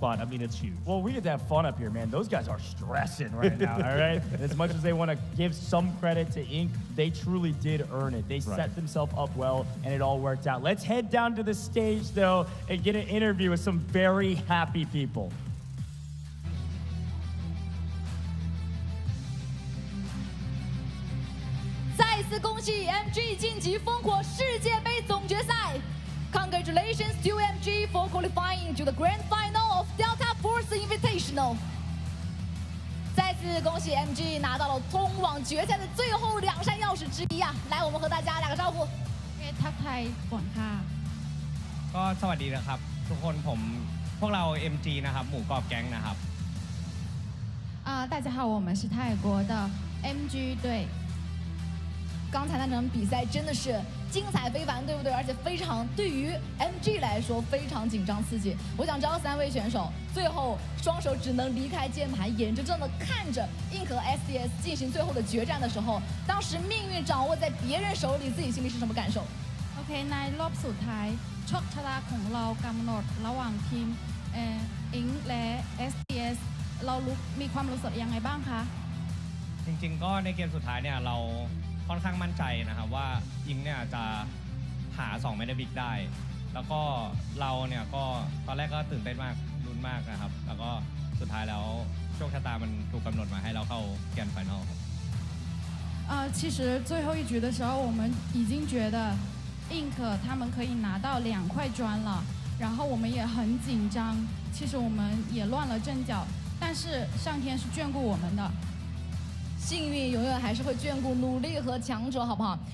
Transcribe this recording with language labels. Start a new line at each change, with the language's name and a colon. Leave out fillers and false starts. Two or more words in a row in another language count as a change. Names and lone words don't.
English: I mean, it's huge. Well, we get to have fun up here, man. Those guys are stressing right now, all right? As much as they want to give some credit to Inc., they truly did earn it. They set themselves up well, and it all worked out. Let's head down to the stage, though, and get an interview with some very happy people.
Chinese: 再次恭喜 MG 晋级烽火世界杯总决赛。
English: Congratulations to MG for qualifying to the grand final of Delta Force Invitational。
Chinese: 再次恭喜 MG 拿到了通往决赛的最后2扇钥匙之一啊！来，我们和大家打个招呼。
Thai: ทักทายก่อนค่ะ ก็สวัสดีนะครับทุกคนพวกเรา MG นะครับหมู่กอบแก๊งนะครับ
Chinese: 大家好，我们是泰国的 MG 队。刚才那场比赛真的是精彩非凡，对不对？而且非常对于 MG 来说非常紧张刺激。我想知道3位选手最后双手只能离开键盘，眼睁睁的看着 INC 和 SDS 进行最后的决战的时候，当时命运掌握在别人手里，自己心里是什么感受
Thai: โอเคในรอบสุดท้ายโชคชะตาของเรากำหนดระหว่างทีมอิงและ SDS เรามีความรู้สึกยังไงบ้างคะ จริงๆก็ในเกมสุดท้ายเนี่ยเราค่อนข้างมั่นใจนะครับว่าอิงเนี่ยจะหา2 MandelBrick ได้แล้วก็เราเนี่ยก็ตอนแรกก็ตื่นเต้นมากลุ้นมากนะครับแล้วก็สุดท้ายแล้วโชคชะตามันถูกกำหนดมาให้เราเข้า
English: grand final
Thai: ครับ
Chinese: 其实最后一局的时候我们已经觉得 INC 他们可以拿到2块砖了，然后我们也很紧张，其实我们也乱了阵脚，但是上天是眷顾我们的。幸运永远还是会眷顾努力和强者，好不好？